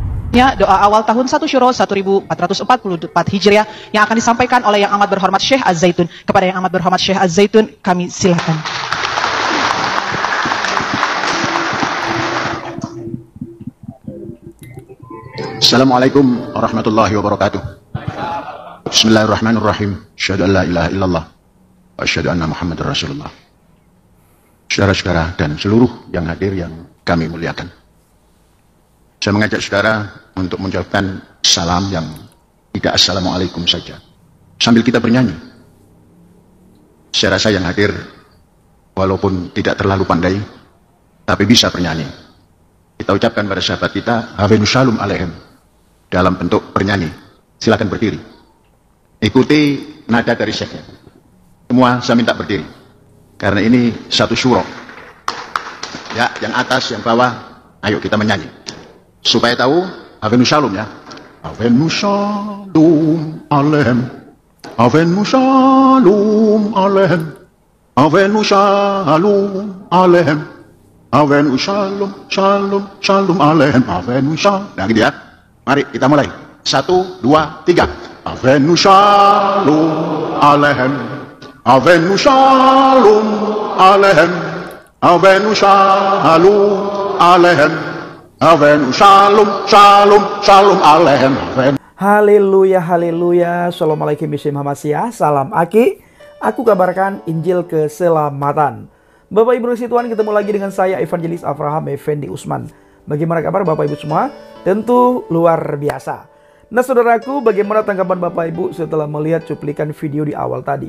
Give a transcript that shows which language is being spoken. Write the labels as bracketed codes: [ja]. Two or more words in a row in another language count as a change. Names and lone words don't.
[id] Ya, doa awal tahun 1 Syuro 1444 Hijriah yang akan disampaikan oleh Yang Amat Berhormat Syekh Az-Zaitun. Kepada Yang Amat Berhormat Syekh Az-Zaitun, kami silakan. [ar] السلام عليكم ورحمة الله وبركاته. بسم الله الرحمن الرحيم. أشهد أن لا إله إلا الله وأشهد أن محمدا رسول الله. [id] Saudara-saudara dan seluruh yang hadir yang kami muliakan, saya mengajak saudara untuk mengucapkan salam yang tidak assalamualaikum saja, sambil kita bernyanyi. Saya rasa yang hadir walaupun tidak terlalu pandai, tapi bisa bernyanyi. Kita ucapkan pada sahabat kita, [he] הבאנו שלום עליכם, [id] dalam bentuk bernyanyi. Silakan berdiri. Ikuti nada dari syekhnya. Semua saya minta berdiri, karena ini satu syuro. Ya, yang atas, yang bawah, ayo kita menyanyi. Supaya tahu, [he] הבאנו שלום [id] ya. [he] הבאנו שלום עליכם, הבאנו שלום עליכם, הבאנו שלום עליכם, הבאנו שלום, שלום, שלום עליכם, הבאנו שלום. [id] Nah gitu ya. Mari kita mulai. 1, 2, 3. [he] הבאנו שלום עליכם, הבאנו שלום עליכם, הבאנו שלום עליכם, הבאנו שלום, שלום, שלום עליכם. הללויה, הללויה. [ar] السلام عليكم ورحمة الله. [id] Salam Aki. Aku kabarkan Injil keselamatan. Bapak Ibu Tuhan, ketemu lagi dengan saya Evangelis Abraham Effendi Usman. Bagaimana kabar Bapak Ibu semua? Tentu luar biasa. Nah saudaraku, bagaimana tanggapan Bapak Ibu setelah melihat cuplikan video di awal tadi?